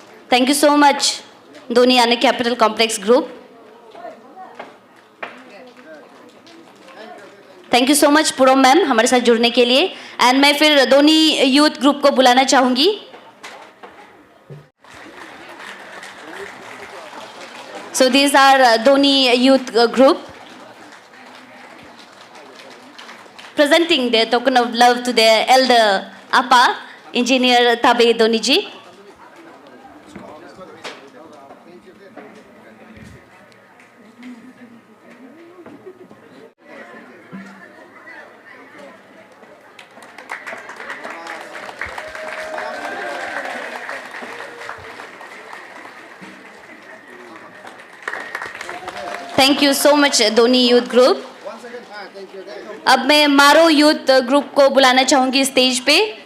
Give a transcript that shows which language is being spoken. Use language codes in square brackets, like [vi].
[en] Thank you so much, Doniana Capital Complex Group. Thank you so much [hi] Puram ma'am हमारे साथ जुड़ने के लिए। एंड मैं फिर दोनी यूथ ग्रुप को बुलाना चाहूंगी। [en] So these are Doni youth group presenting their token of love to their elder Appa, Engineer Tabe Doniji. Thank you so much Doni Youth Group. [hi] अब मैं मारो यूथ ग्रुप को बुलाना चाहूंगी स्टेज पे।